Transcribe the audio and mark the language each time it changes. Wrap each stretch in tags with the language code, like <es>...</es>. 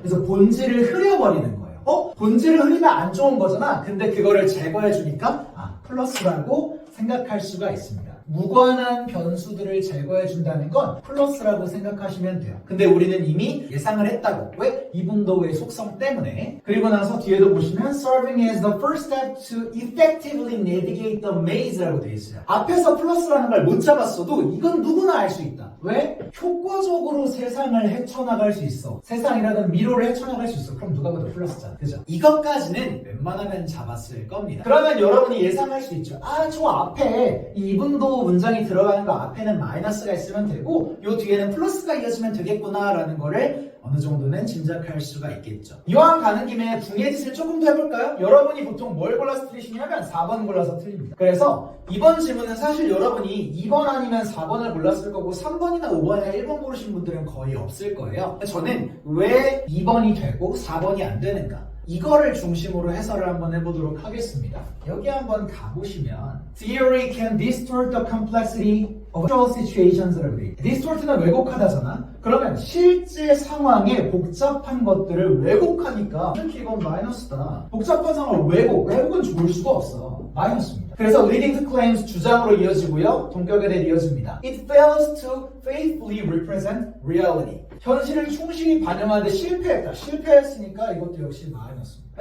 <ko>그래서 본질을 흐려버리는 거예요. 본질을 흐리면 안 좋은 거잖아. 근데 그거를 제거해주니까 플러스라고 생각할 수가 있습니다. 무관한 변수들을 제거해준다는 건 플러스라고 생각하시면 돼요. 근데 우리는 이미 예상을 했다고. 왜? 이분도의 속성 때문에. 그리고 나서 뒤에도 보시면</ko> <en>Serving as the first step to effectively navigate the maze라고</en> <ko>되어 있어요. 앞에서 플러스라는 걸 못 잡았어도 이건 누구나 알 수 있다. 왜? 효과적으로 세상을 헤쳐나갈 수 있어. 세상이라든 미로를 헤쳐나갈 수 있어. 그럼 누가 봐도 플러스잖아. 그죠? 이것까지는 웬만하면 잡았을 겁니다. 그러면 여러분이 예상할 수 있죠. 저 앞에 이분도 문장이 들어가는 거 앞에는 마이너스가 있으면 되고 요 뒤에는 플러스가 이어지면 되겠구나 라는 거를 어느 정도는 짐작할 수가 있겠죠. 이왕 가는 김에 궁예짓을 조금 더 해볼까요? 여러분이 보통 뭘 골라서 틀리시냐면 4번 골라서 틀립니다. 그래서 이번 질문은 사실 여러분이 2번 아니면 4번을 골랐을 거고 3번이나 5번이나 1번 고르신 분들은 거의 없을 거예요. 저는 왜 2번이 되고 4번이 안 되는가? 이거를 중심으로 해설을 한번 해보도록 하겠습니다. 여기 한번 가보시면</ko> <en>Theory can distort the complexity of actual situations라고</en> <ko>돼 있어요. distort는 왜곡하다잖아. 그러면 실제 상황의 복잡한 것들을 왜곡하니까 특히 이건 마이너스다. 복잡한 상황을 왜곡은 좋을 수가 없어. 마이너스입니다. 그래서</ko> <en>leading to claims</en> <ko>주장으로 이어지고요. 동격에 대해 이어집니다.</ko> <en>It fails to faithfully represent reality.</en> <ko>현실을 충실히 반영하는데 실패했다. 실패했으니까 이것도 역시 마이너스입니다.</ko>